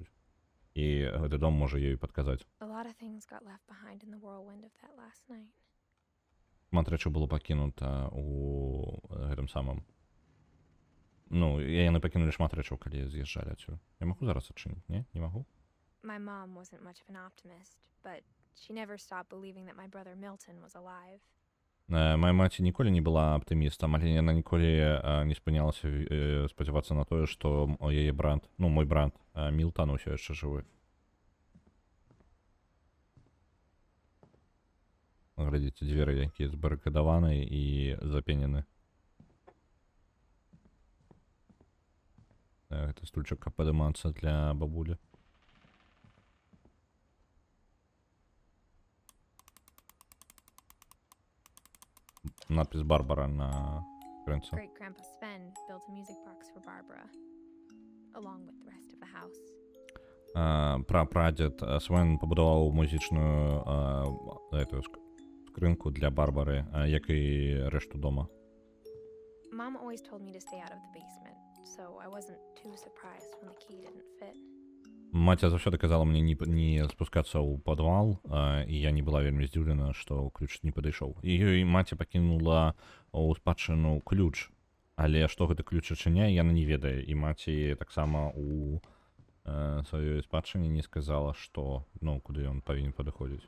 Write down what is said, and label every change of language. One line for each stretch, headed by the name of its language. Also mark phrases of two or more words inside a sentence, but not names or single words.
Belarusian: І гэты дом можа ёй падказаць. Шмат рэчаў было пакінута у гэтым самым. Ну, яны пакінулі шмат рэчаў, калі з'язджалі адсюль. Я магу зараз адчыніць, не? Не магу?
English: My mom wasn't much of an optimist, but she never stopped believing that my brother Milton was alive.
Belarusian: Моя маці ніколі не была аптымістам, але яна ніколі не спынялася спадзявацца на тое, што яе брат, ну, мой брат Мілтан усё яшчэ жывы. Глядзіце, дзверы, якія збарыкадаваны і запенены. Гэта стульчык, каб падымацца для бабулі. Надпись Барбара на крынцы.
English: Great Grandpa Sven built a music box for Barbara, along with the rest of the house.
Belarusian: Прадзед Свен пабудаваў музычную скрынку для Барбары, як і рэшту дома.
English: Mom always told me to stay out of the basement, so I wasn't too surprised when the key didn't fit.
Belarusian: Маці заўсёды казала мне не спускацца ў падвал, і я не была вельмі здзіўлена, што ключ не падышоў. І ёй маці пакінула ў спадчыну ключ, але што гэты ключ адчыняе, яна не ведае. І маці таксама у сваёй спадчыне не сказала, што, ну, куды ён павінен падыходзіць.